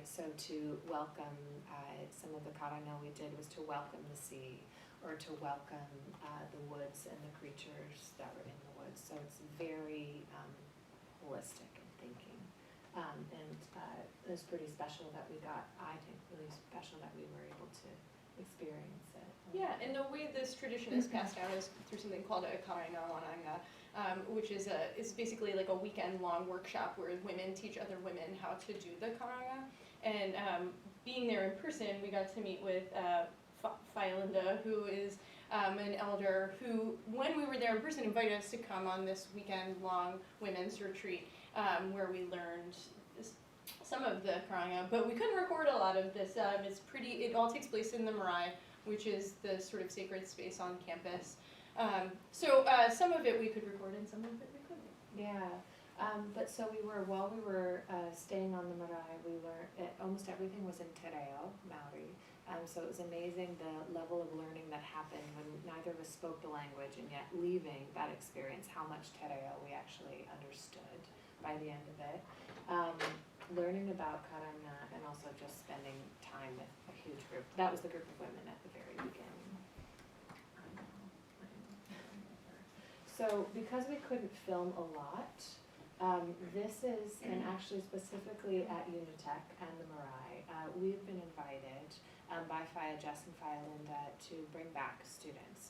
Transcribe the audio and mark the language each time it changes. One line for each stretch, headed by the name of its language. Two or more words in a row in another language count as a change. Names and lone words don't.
English: So to welcome, some of the karanga we did was to welcome the sea, or to welcome the woods and the creatures that were in the woods. So it's very holistic in thinking. And it was pretty special that we got, I think, really special that we were able to experience it. Yeah, and the way this tradition is passed down is through something called a
Māori: karanga wananga,
English: which is basically like a weekend-long workshop where women teach other women how to do the karanga. And being there in person, we got to meet with Whailinda, who is an elder who, when we were there in person, invited us to come on this weekend-long women's retreat where we learned some of the karanga, but we couldn't record a lot of this. It all takes place in the marae, which is the sort of sacred space on campus. So some of it we could record and some of it we couldn't. Yeah, but so while we were staying on the marae, we learned, almost everything was in
Māori: te reo, Maori.
English: So it was amazing the level of learning that happened when neither of us spoke the language, and yet leaving that experience, how much
Māori: te reo
English: we actually understood by the end of it. Learning about karanga and also just spending time with a huge group. That was the group of women at the very beginning. So because we couldn't film a lot, this is, and actually specifically at Unitec and the Marae, we've been invited by Whaia Jess and Whailinda to bring back students.